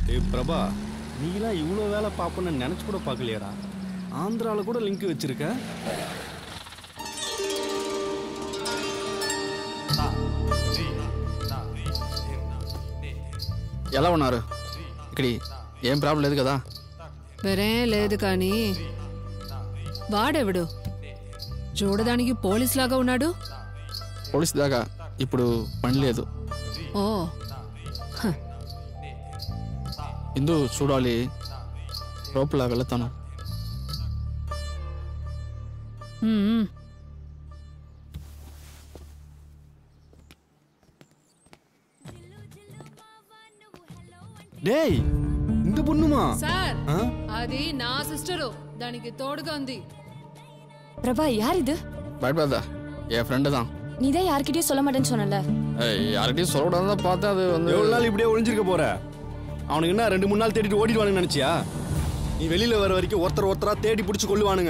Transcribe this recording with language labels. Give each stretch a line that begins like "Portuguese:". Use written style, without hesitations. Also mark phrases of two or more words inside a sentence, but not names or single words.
Tamil: பிரபா நீலாம் இவ்வளோ வேலை பார்ப்போன்னு நினச்சி கூட பார்க்கலையாடா. ஆந்திராவில் கூட லிங்க் வச்சிருக்க.
Telugu: ఎలా ఉన్నారు? ఇక్కడ ఏం ప్రాబ్లం లేదు కదా? వేరేం లేదు కానీ వాడెవడు చూడడానికి పోలీస్ లాగా ఉన్నాడు. పోలీస్ దాకా ఇప్పుడు పని లేదు. ఓ ఇందు చూడాలి, లోపల వెళ్తాను.
Tamil: டேய் இந்த பொண்ணுமா?
Telugu: సార్ అది నా సిస్టరు, దానికి తోడుగా ఉంది.
Tamil: பிரபா யார் இது? பயப்படாத, என் ஃப்ரெண்டு தான். நீ தான் யார்கிட்டயும் சொல்ல மாட்டேன்னு சொன்னல. யார்கிட்டயும் சொல்லக்கூடாதுன்னு தான் பார்த்தேன். அது வந்து எவ்வளோ நாள் இப்படியே ஒளிஞ்சிருக்க போற? அவனுக்கு என்ன 2-3 நாள் தேடிட்டு ஓடிடுவானுன்னு நினைச்சியா? நீ வெளியில வர வரைக்கும் ஒருத்தரா தேடி பிடிச்சி கொள்ளுவானுங்க.